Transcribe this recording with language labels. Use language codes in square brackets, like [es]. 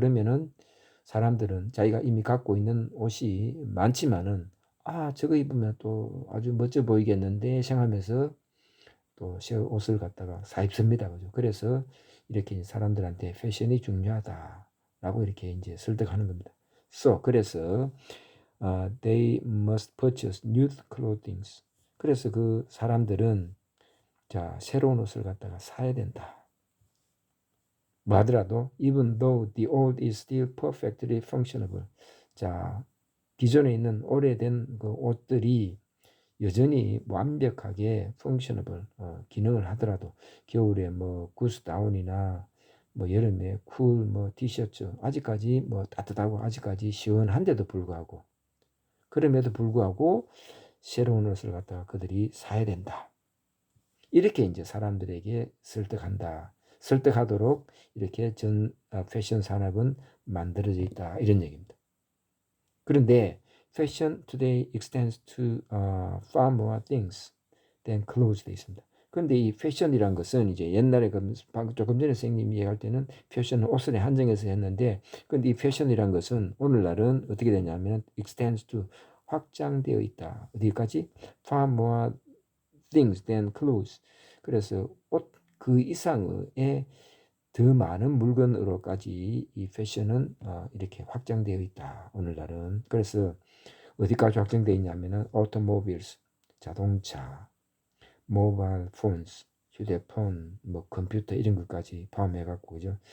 [ko] 그러면은 사람들은 자기가 이미 갖고 있는 옷이 많지만은 저거 입으면 또 아주 멋져 보이겠는데 생각하면서 또 새 옷을 갖다가 사 입습니다. 그죠? 그래서 이렇게 사람들한테 패션이 중요하다라고 이렇게 이제 설득하는 겁니다. [en] 그래서 they must purchase new clothing. [ko] 그래서 그 사람들은 새로운 옷을 갖다가 사야 된다. 뭐 하더라도 [en] even though the old is still perfectly functionable. [ko] 기존에 있는 오래된 그 옷들이 여전히 완벽하게 [en] functionable [ko] 기능을 하더라도 겨울에 뭐 구스다운이나 뭐 여름에 쿨 뭐 티셔츠 아직까지 뭐 따뜻하고 아직까지 시원한데도 불구하고 그럼에도 불구하고 새로운 옷을 갖다가 그들이 사야 된다. 이렇게 이제 사람들에게 설득하도록 이렇게 패션 산업은 만들어져 있다 이런 얘기입니다. 그런데 [en] fashion today extends to far more things than clothes [ko] 돼 있습니다. 근데 이 패션이란 것은 이제 옛날에 조금 전에 선생님이 얘기할 때는 패션은 옷에 한정해서 했는데, 근데 이 패션이란 것은 오늘날은 어떻게 되냐면 [en] extends to [ko] 확장되어 있다. 어디까지? [en] far more things than clothes. [ko] 그래서 옷 그 이상의 더 많은 물건으로까지 이 패션은 이렇게 확장되어 있다. 오늘날은. 그래서 어디까지 확장되어 있냐면은 automobiles, 자동차, 모바일 폰스, 휴대폰, 뭐 컴퓨터 이런 것까지 포함해갖고 그죠.